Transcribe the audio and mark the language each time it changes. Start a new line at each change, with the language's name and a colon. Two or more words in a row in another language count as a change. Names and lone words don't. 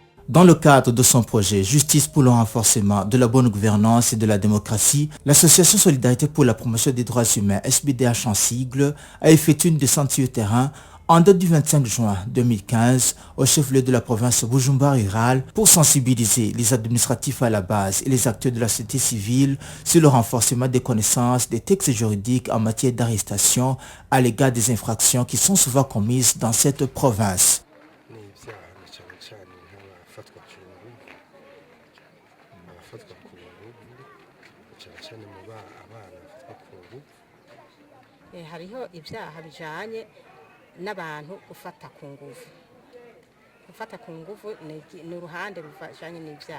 French: Dans le cadre de son projet Justice pour le renforcement de la bonne gouvernance et de la démocratie, l'association Solidarité pour la promotion des droits humains, SBDH en sigle, a effectué une descente sur le terrain en date du 25 juin 2015 au chef-lieu de la province Bujumbura rurale pour sensibiliser les administratifs à la base et les acteurs de la société civile sur le renforcement des connaissances des textes juridiques en matière d'arrestation à l'égard des infractions qui sont souvent commises dans cette province.
Rundi: Hariho ibyaha bijanye n'abantu gufata ku nguvu. Gufata ku nguvu ni uruhande ruvajanye n'ibyaha.